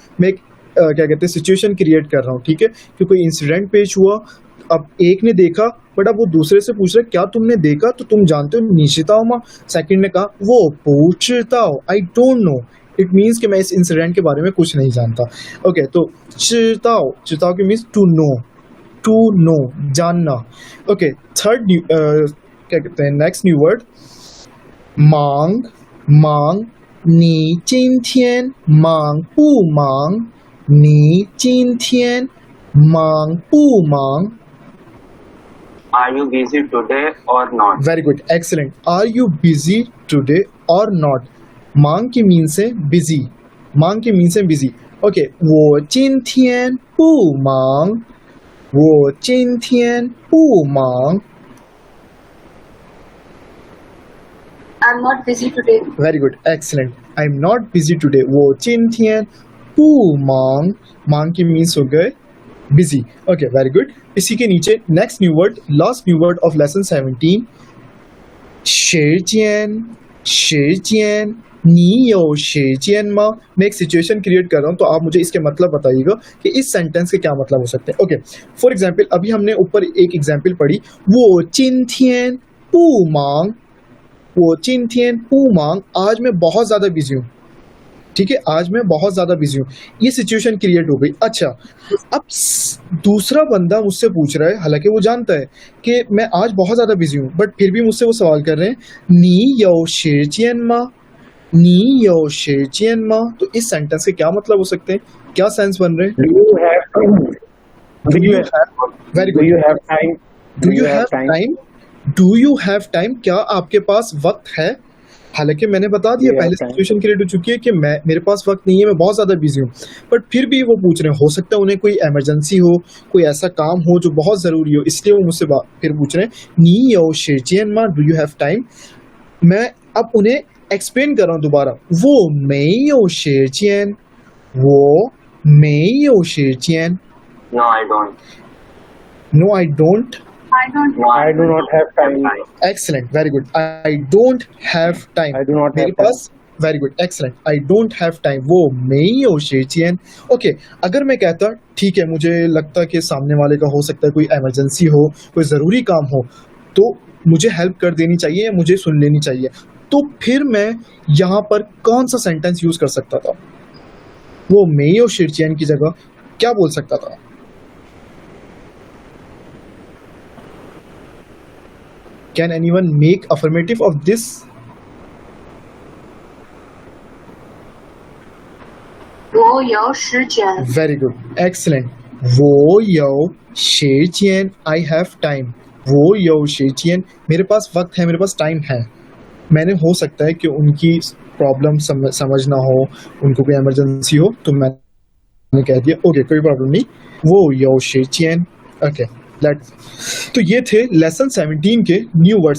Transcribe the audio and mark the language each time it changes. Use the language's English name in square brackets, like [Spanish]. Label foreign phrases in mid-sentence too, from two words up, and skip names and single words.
[Hindi] मैं एक क्या कहते हैं [English] situation create [Hindi] कर रहा हूँ, ठीक है, कि कोई इंसिडेंट पेश हुआ, अब एक ने देखा, बट अब वो दूसरे से पूछ रहे क्या तुमने देखा, तो तुम जानते हो? निशिताओ माँ। सेकंड ने कहा वो पूछता हो, [English] I don't know. it means [Hindi] कि मैं इस इंसिडेंट के बारे में कुछ नहीं जानता. ओके, तो [Chinese] 知道 知道 [Hindi] के [English] means to know [Hindi] जानना. ओके, थर्ड क्या कहते हैं [English] next new word, [Chinese] 忙 你今天忙不忙？你今天忙不忙？ [English] Are you busy today or not? Very good, excellent. Are you busy today or not? [Hindi] 忙 की मीन से busy, 忙की मीन से busy. [Chinese] Okay, 我今天不忙，我今天不忙。 [English] I'm not busy today. Very good, excellent. I'm not busy today. [Chinese] 我今天不忙， [Hindi] 忙 की मीन्स हो गए busy. [English] Okay, very good. [Hindi] इसी के नीचे [English] next new word, last new word of lesson 17. [Chinese] 时间你有时间吗? [Hindi] मैं एक [English] situation create [Hindi] कर रहा हूँ, तो आप मुझे इसके मतलब बताइएगा कि इस सेंटेंस के क्या मतलब हो सकते हैं. ओके, [English] for example [Hindi] अभी हमने ऊपर एक एग्जाम्पल पढ़ी, 我今天不忙，我今天不忙, आज मैं बहुत ज़्यादा बिजी हूँ. ठीक है, आज मैं बहुत ज़्यादा बिजी हूँ. ये [English] situation create [Hindi] हो गई. अच्छा, अब दूसरा बंदा मुझसे पूछ रहा है, हालांकि वो जानता है कि मैं आज बहुत ज़्यादा बिजी हूँ, बट फिर भी मुझसे वो सवाल कर रहे हैं, [Chinese] 你有时间吗? 你有时间吗? [Hindi] तो इस सेंटेंस के क्या मतलब हो सकते हैं, क्या सेंस बन रहे हैं? [English] Do you have time? Do you have? Very Do good. you have time? Do you have time? Do you have time? [Hindi] क्या आपके पास वक्त है? हालांकि मैंने बता दिया, [English] Yeah, [Hindi] पहले [English] time. situation create [Hindi] हो चुकी है कि मेरे पास वक्त नहीं है, मैं बहुत ज़्यादा बिजी हूँ, बट फिर भी वो पूछ रहे हैं. हो सकता है उन्हें कोई इमरजेंसी हो, कोई ऐसा काम हो जो बहुत ज़रूरी हो, इसलिए वो मुझसे फिर पूछ रहे हैं, [Chinese] 你有时间吗? [English] Do you have time? [Hindi] मैं अब उन्हें एक्सप्लेन कर रहा हूँ दोबारा, [Chinese] 我没有时间，我没有时间。 [English] No, I don't. No, I don't. No, I do not have time. Excellent, very good. I don't have time. I do not [Hindi] मेरे [English] have time. पास very good, excellent. I don't have time. [Chinese] वो 没有时间. [Hindi] Okay, अगर मैं कहता ठीक है, मुझे लगता कि सामने वाले का हो सकता है कोई इमरजेंसी हो, कोई ज़रूरी काम हो, तो मुझे हेल्प कर देनी चाहिए या मुझे सुन लेनी चाहिए, तो फिर मैं यहाँ पर कौन सा [English] sentence use [Hindi] कर सकता था? वो [Chinese] 没有时间 [Hindi] की जगह क्या बोल सकता था? [English] Can anyone make affirmative of this? [Chinese] वो 有时间 [English] Very good, excellent. [Chinese] 我有时间 [English] I have time. [Hindi] वो [Chinese] 有时间 [Hindi] मेरे पास वक्त है, मेरे पास टाइम है. मैंने हो सकता है कि उनकी प्रॉब्लम समझना हो, उनको कोई इमरजेंसी हो, तो मैंने कह दिया ओके कोई प्रॉब्लम नहीं, वो [Chinese] 有时间. [Hindi] ओके, तो ये थे लेसन 17 के [English] new words.